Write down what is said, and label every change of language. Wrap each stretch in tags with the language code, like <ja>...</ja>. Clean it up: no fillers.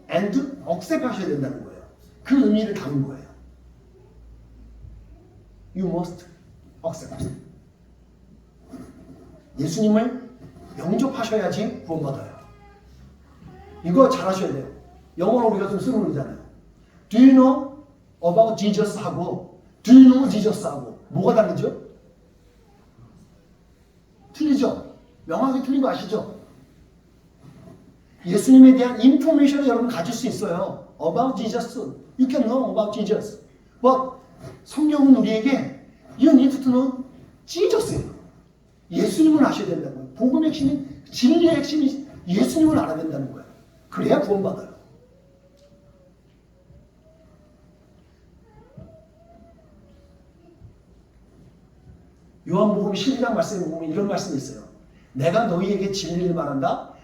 <en>and accept</en> <ko>하셔야 된다는 거예요. 그 의미를 담은 거예요.</ko> <en>You must accept.</en> <ko>예수님을 영접하셔야지 구원받아요. 이거 잘 하셔야 돼요. 영어로 우리가 좀 쓰는 거잖아요.</ko> <en>Do you know about Jesus</en> <ko>하고</ko> <en>Do you know Jesus</en> <ko>하고 뭐가 다르죠? 틀리죠? 명확히 틀린 거 아시죠? 예수님에 대한 인포메이션을 여러분 가질 수 있어요.</ko> <en>About Jesus. You can know about Jesus. But</en> <ko>성경은 우리에게</ko> <en>You need to know Jesus예요.</en> <ko>예수님을 아셔야 된다는 거예요. 복음의 핵심이 진리의 핵심이 예수님을 알아야 된다는 거예요. 그래야 구원받아요. 요한복음 12장 말씀에 보면 이런 말씀이 있어요. 내가 너희에게 진리를 말한다.</ko>